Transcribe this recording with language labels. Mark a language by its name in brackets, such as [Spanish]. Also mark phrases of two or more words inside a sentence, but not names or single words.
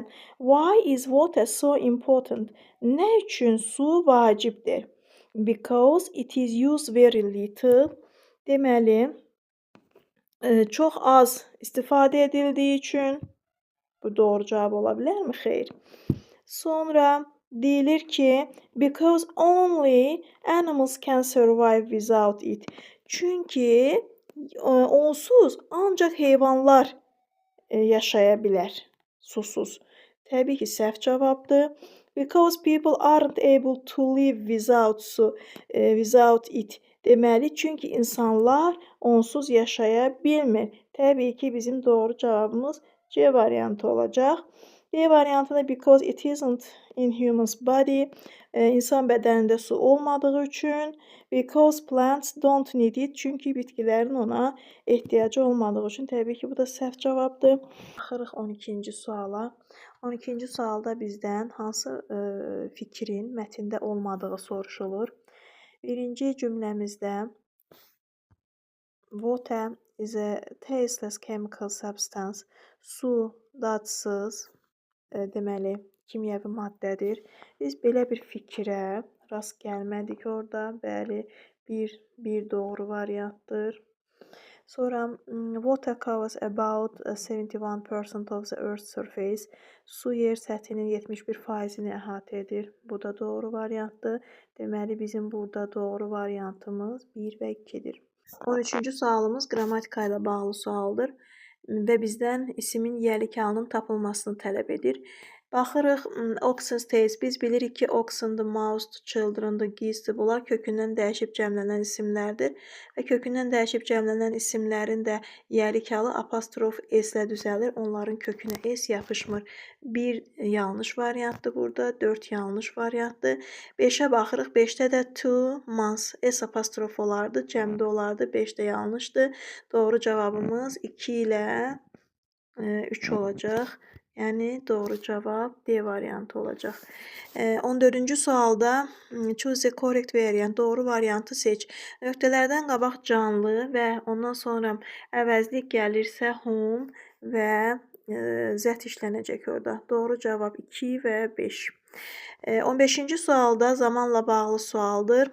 [English] Why is water so important? [Azerbaijani] Nə üçün su vacibdir? [English] Because it is used very little. [Azerbaijani] Deməli, çox az istifadə edildiyi üçün. Bu doğru cavab ola bilərmi? Xeyr. Sonra deyilir ki, [English] because only animals can survive without it. [Azerbaijani] Çünki onsuz ancaq heyvanlar yaşaya bilər, susuz. Təbii ki, səhv cavabdır. [English] Because people aren't able to live without it. [Azerbaijani] Deməli, çünki insanlar onsuz yaşaya bilmir. Təbii ki, bizim doğru cavabımız C variantı olacaq. [English] D variantında because it isn't in human's body. [Azerbaijani] İnsan bədənində su olmadığı üçün. [English] Because plants don't need it. [Azerbaijani] Çünki bitkilərin ona ehtiyacı olmadığı üçün. Təbii ki, bu da səhv cavabdır. Baxırıq 12-ci suala. 12-ci sualda bizdən hansı fikrin mətndə olmadığı soruşulur. Birinci cümləmizdə [English] water is a tasteless chemical substance. [Azerbaijani] Su dadsız, deməli, kimyəvi maddədir. Biz belə bir fikrə rast gəlmədik orada. Bəli, bir doğru variantdır. [English] Sonra water covers about 71% of the earth's surface. [Azerbaijani] Su yer səthinin 71%-ni əhatə edir. Bu da doğru variantdır. Deməli, bizim burada doğru variantımız 1 və 2-dir. 13-cü sualımız qrammatika ilə bağlı sualdır və bizdən isimin yiyəlik halının tapılmasını tələb edir. Baxırıq, [English] oxen tales. [Azerbaijani] Biz bilirik ki, oxen-dır, mouse-dur, children-dır, geese-dir. Bunlar kökündən dəyişib cəmlənən isimlərdir və kökündən dəyişib cəmlənən isimlərin də yəlik halı apostrof s-lə düzəlir. Onların kökünə s yapışmır. 1 yanlış variantdır burada, 4 yanlış variantdır. 5-ə baxırıq. 5-də də [English] two months [Azerbaijani] s apostrof olardı, cəmdə olardı. 5 də yanlışdır. Doğru cavabımız 2 ilə 3 olacaq. Yəni doğru cavab D variantı olacaq. 14-cü sualda [English] choose the correct variant. [Azerbaijani] Doğru variantı seç. Nöqtələrdən qabaq canlı və ondan sonra əvəzlik gəlirsə home və z işlənəcək orada. Doğru cavab 2 və 5. 15-ci sualda zamanla bağlı sualdır.